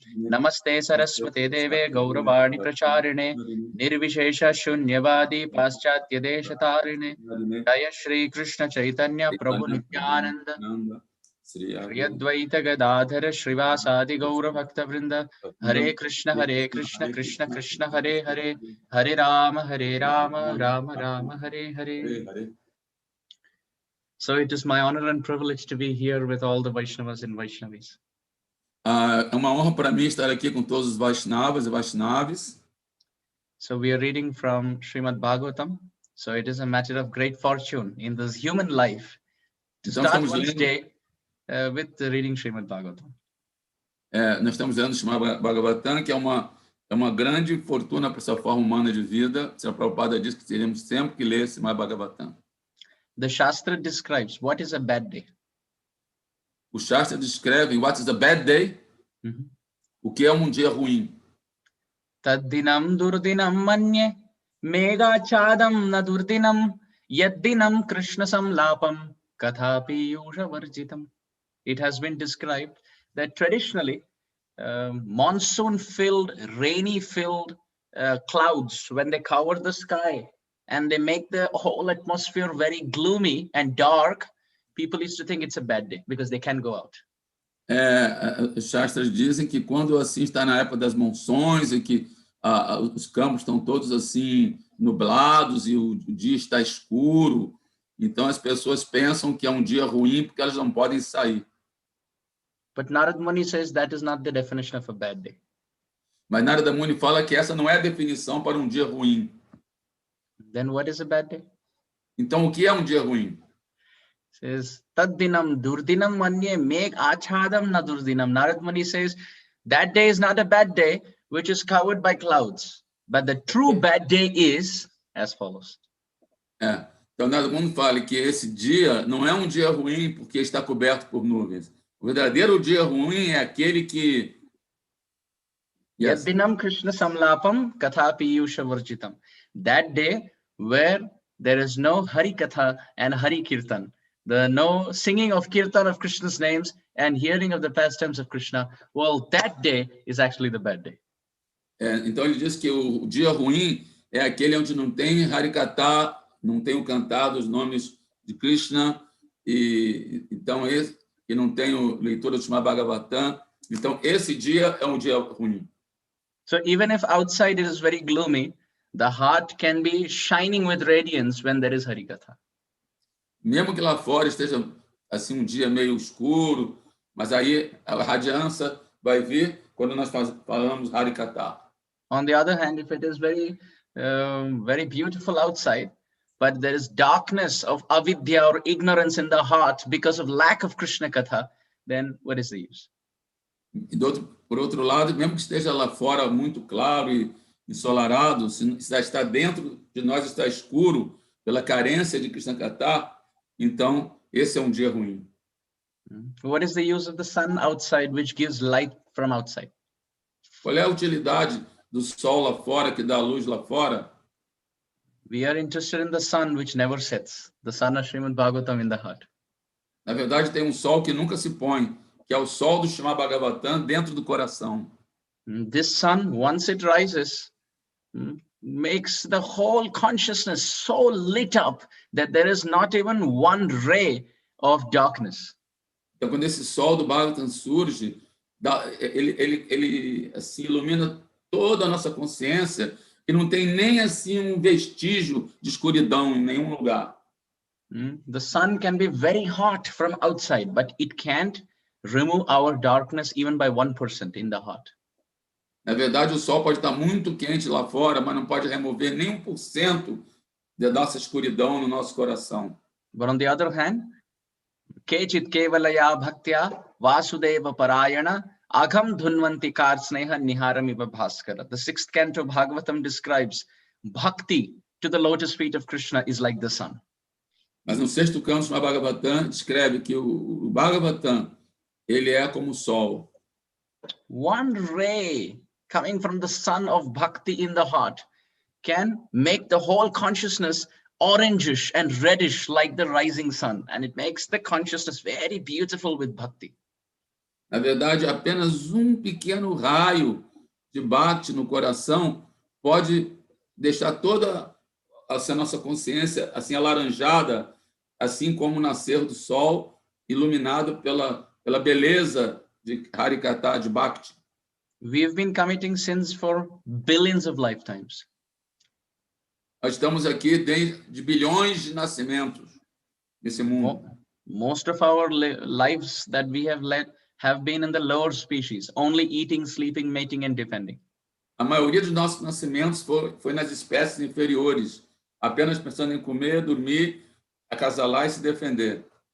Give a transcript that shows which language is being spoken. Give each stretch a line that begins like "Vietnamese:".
Sanskrit: Namaste Saraswate Deve Gauravani Pracharine Nirvishesha Shunyavadi Paschatya Deshatarine Jaya Shri Krishna Chaitanya Prabhu Nityananda Shri Advaita Gadadhara Shrivasadi Gaura Bhakta Vrinda. Hare Krishna Krishna Krishna Hare Hare Hare Rama Rama Rama Hare Hare.
English: So it is my honor and privilege to be here with all the Vaishnavas and Vaishnavis.
Portuguese: É uma honra para mim estar aqui com todos os Vaishnavas e Vaishnavis.
English: So we are reading from Srimad Bhagavatam. So it is a matter of great fortune in this human life to start one's day with reading Srimad Bhagavatam.
Portuguese: Nós estamos lendo o Srimad Bhagavatam, que é uma grande fortuna para essa forma humana de vida. Srila Prabhupada diz que teremos sempre que ler Srimad Bhagavatam.
English: The Shastra describes what is a bad day.
Portuguese: O Shastra descreve
English: what is a bad day.
Portuguese: O que é dia ruim.
Sanskrit: Taddinam durdinam manye megachadam na durdinam yaddinam krishna samlapam kathapi yusha varjitam.
English: It has been described that traditionally monsoon-filled, rainy-filled clouds, when they cover the sky and they make the whole atmosphere very gloomy and dark, people used to think it's a bad day because they can't go out.
Portuguese: Os Shastras dizem que quando assim está na época das monções e que os campos estão todos assim nublados e o dia está escuro, então as pessoas pensam que é dia ruim porque elas não podem sair.
English: But Narad Muni says that is not the definition of a bad day.
Portuguese: Mas Narada Muni fala que essa não é a definição para dia ruim.
English: Then what is a bad day?
Portuguese: Então o que é dia ruim?
English: Says
Sanskrit: taddinam durdinam manye meg achadam na durdinam.
English: Narad Muni says that day is not a bad day which is covered by clouds, but the true bad day is as follows.
Portuguese: Então Narada Muni fala que esse dia não é dia ruim porque está coberto por nuvens. O verdadeiro dia ruim é aquele que
Sanskrit: Yaddinam Krishna samlapam kathapi yusha varjitam.
English: That day where there is no Hari Katha and Hari Kirtan, no singing of Kirtan of Krishna's names and hearing of the pastimes of Krishna, well, that day is actually the bad day.
Portuguese: Então ele diz que o dia ruim é aquele onde não tem Hari Katha, não tem o cantar dos nomes de Krishna, e então esse que não tem leitura do Srimad Bhagavatam, então esse dia é dia ruim.
English: So even if outside it is very gloomy, the heart can be shining with radiance when there is Harikatha.
Portuguese: Mesmo que lá fora esteja assim dia meio escuro, mas aí a radiância vai vir quando nós falamos Harikatha.
English: On the other hand, if it is very beautiful outside, but there is darkness of avidya or ignorance in the heart because of lack of Krishna Katha, then what is the use?
Portuguese: Por outro lado, mesmo que esteja lá fora muito claro e ensolarado, se está dentro de nós está escuro pela carência de Krishna Katha, então esse é um dia ruim.
English: What is the use of the sun outside, which gives light from outside?
Portuguese: Qual é a utilidade do sol lá fora, que dá luz lá fora?
English: We are interested in the sun which never sets, the sun of Srimad Bhagavatam in the heart.
Portuguese: Na verdade, tem um sol que nunca se põe, que é o sol do Srimad Bhagavatam dentro do coração.
English: This sun, once it rises, makes the whole consciousness so lit up that there is not even one ray of darkness.
Portuguese: Então, quando esse sol do Bhagavatam surge, ele assim, ilumina toda a nossa consciência e não tem nem assim um vestígio de escuridão em nenhum lugar.
English: The sun can be very hot from outside, but it can't remove our darkness even by 1% in the heart.
Portuguese: Na verdade, o sol pode estar muito quente lá fora, mas não pode remover nem 1% da nossa escuridão no nosso coração.
English: But on the other hand,
Sanskrit: Kechit kevalaya bhaktya vasudeva parayana agham dhunvanti kar sneha niharamiva bhaskara.
English: The 6th canto of Bhagavatam describes bhakti to the lotus feet of Krishna is like the sun.
Portuguese: Mas no 6º canto do Bhagavatam descreve que o Bhagavatam, ele é como o sol.
English: One ray coming from the sun of bhakti in the heart can make the whole consciousness orangish and reddish like the rising sun, and it makes the consciousness very beautiful with bhakti.
Portuguese: Na verdade, apenas um pequeno raio de bhakti no coração pode deixar toda a nossa consciência assim alaranjada, assim como o nascer do sol, iluminado pela beleza de Harikatha, de bhakti.
English: We've been committing sins for billions of lifetimes.
Portuguese: Nós estamos aqui desde bilhões de nascimentos nesse mundo.
English: Most of our lives that we have led have been in the lower species, only eating, sleeping, mating, and defending.
Portuguese: A maioria dos nossos nascimentos foi nas espécies inferiores, apenas pensando em comer, dormir, acasalar e se defender.